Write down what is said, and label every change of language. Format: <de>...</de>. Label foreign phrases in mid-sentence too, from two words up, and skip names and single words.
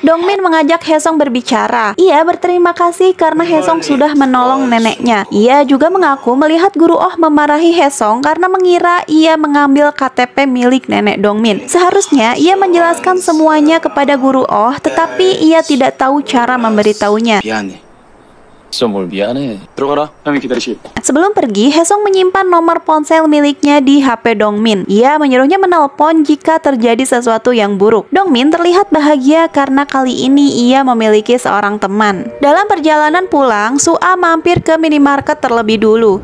<id>Dongmin mengajak Haesung berbicara. Ia berterima kasih karena Haesung sudah menolong neneknya. Ia juga mengaku melihat Guru Oh memarahi Haesung karena mengira ia mengambil KTP milik nenek Dongmin. Seharusnya ia menjelaskan semuanya kepada Guru Oh, tetapi ia tidak tahu cara memberitahunya.</id> <ko>미안해. 진짜 뭘 미안해. 들어가라. 형이 기다리시.</ko> <id>Sebelum pergi, Haesung menyimpan nomor ponsel miliknya di HP Dongmin. Ia menyuruhnya menelpon jika terjadi sesuatu yang buruk. Dongmin terlihat bahagia karena kali ini ia memiliki seorang teman. Dalam perjalanan pulang, Su'a mampir ke minimarket terlebih dulu.</id>